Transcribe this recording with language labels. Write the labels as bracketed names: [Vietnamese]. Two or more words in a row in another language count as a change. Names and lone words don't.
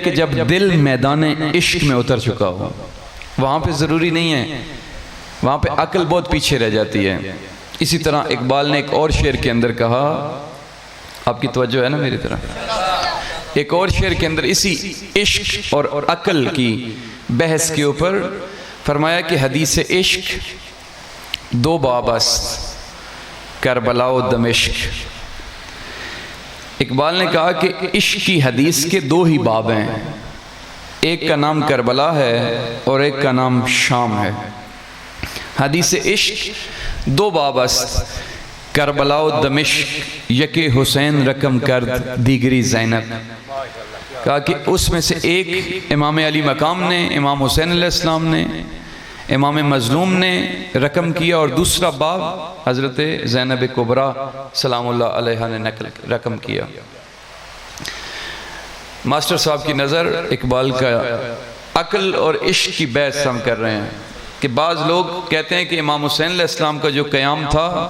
[Urdu] کہ جب دل میدان عشق میں اتر چکا ہو، وہاں پہ ضروری نہیں ہے، وہاں پہ عقل بہت پیچھے رہ جاتی ہے۔ اسی طرح اقبال نے ایک اور شعر کے اندر کہا، آپ کی توجہ ہے نا میری طرح، ایک اور شعر کے اندر اسی عشق اور عقل کی بحث کے اوپر فرمایا کہ [Persian] حدیث عشق 2 باب است، کربلا و دمشق۔ [Urdu] اقبال نے کہا کہ عشق کی حدیث کے 2 ہی باب ہیں، ایک کا نام کربلا ہے اور ایک کا نام شام ہے۔ [Persian] حدیث عشق 2 باب است، کربلا و دمشق، یک حسین رقم کرد دیگری زینب۔ [Urdu] کہا کہ اس میں سے ایک امام علی مقام نے، امام حسین علیہ السلام نے، امام مظلوم نے رقم کیا، اور دوسرا باب حضرت زینب کبریٰ سلام اللہ علیہ نے رقم کیا۔ ماسٹر صاحب کی نظر اقبال کا عقل اور عشق کی بحث ہم کر رہے ہیں کہ بعض لوگ کہتے ہیں کہ امام حسین علیہ السلام کا جو قیام تھا